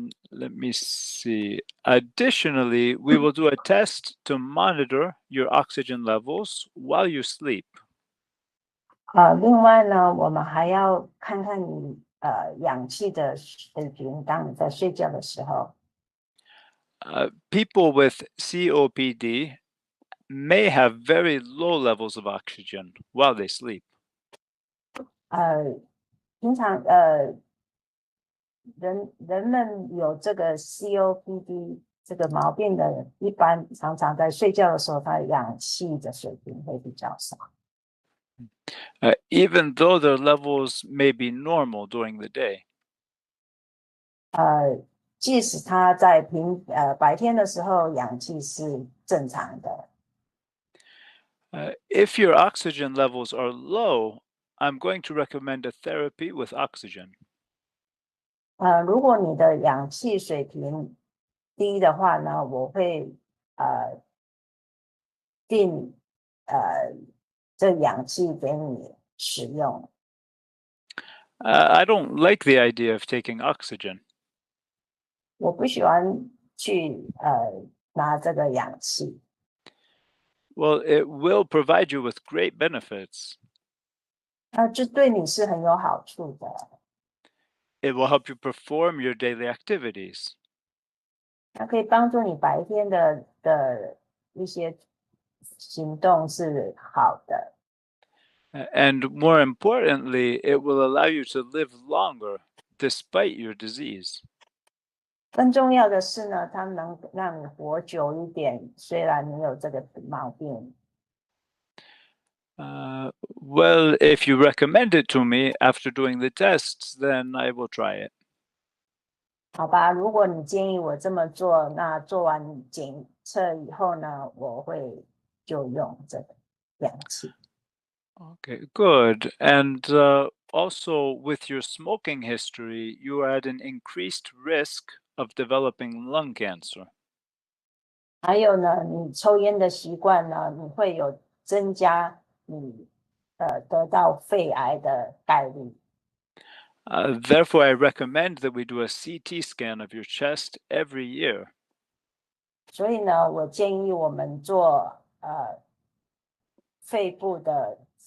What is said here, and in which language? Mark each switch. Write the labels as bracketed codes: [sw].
[en] Let me see. Additionally, we will do a test to monitor your oxygen levels while you sleep. [zh] 另外呢，我们还要看看你氧气的水平，当你在睡觉的时候。 [en] People with COPD may have very low levels of oxygen while they sleep. [zh] 平常人们有这个 COPD 这个毛病的人，一般常常在睡觉的时候，他氧气的水平会比较少。 [en] Even though their levels may be normal during the day. [zh] 即使他在白天的时候氧气是正常的。 [en] If your oxygen levels are low, I'm going to recommend a therapy with oxygen. [zh] 如果你的氧气水平低的话呢，我会定这氧气给你使用。 [en] I don't like the idea of taking oxygen. [zh] 我不喜欢去拿这个氧气。 [en] Well, it will provide you with great benefits. [zh] 这对你是很有好处的。 [en] It will help you perform your daily activities. [zh] 它可以帮助你白天的一些行动是好的。 [en] And more importantly, it will allow you to live longer despite your disease. [zh] 更重要的是呢，它能让你活久一点，虽然你有这个毛病。 [en] Well, if you recommend it to me after doing the tests, then I will try it. [zh] 好吧，如果你建议我这么做，那做完检测以后呢，我会就用这个氧气。 [en] Okay, good. And also with your smoking history, you are at an increased risk of developing lung cancer. [zh] 还有呢，你抽烟的习惯呢，你会有增加你得到肺癌的概率。 [en] Therefore, I recommend that we do a CT scan of your chest every year. [zh] 所以呢，我建议我们做肺部的